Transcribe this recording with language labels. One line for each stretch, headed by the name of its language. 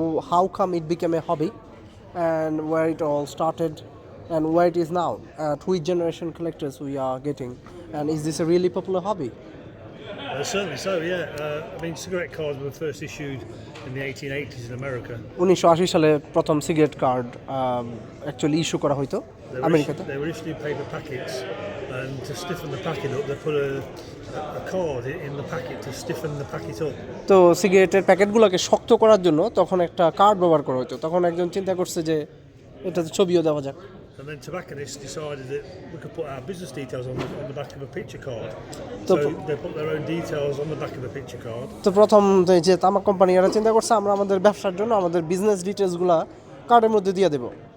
English: How come it became a hobby? And where it all started? And where it is now? Which generation collectors we are getting? And is this a really popular hobby? Certainly so, yeah. I mean, cigarette cards were first issued in the 1880s in America.
Bangla: 1980 সালে প্রথম cigarette card actually issue করা হইতো আমেরিকাতে।
English: They were issued in paper packets, and to stiffen the packet up, they put a card in the packet to stiffen the packet up.
Bangla: তো সিগারেটের প্যাকেটগুলোকে শক্ত করার জন্য তখন একটা কার্ড ব্যবহার করা হতো। তখন একজন চিন্তা করছে যে এটাতে ছবিও দেওয়া যাক।
English: And then tobacconists decided that we could put our business details on the back of a picture card. So So they put their own details on the back of a picture card.
Bangla: তো প্রথম যে তামাক company এরা চিন্তা করছে আমরা আমাদের ব্যবসার জন্য আমাদের বিজনেস ডিটেলসগুলো কার্ডের মধ্যে দিয়ে দেবো,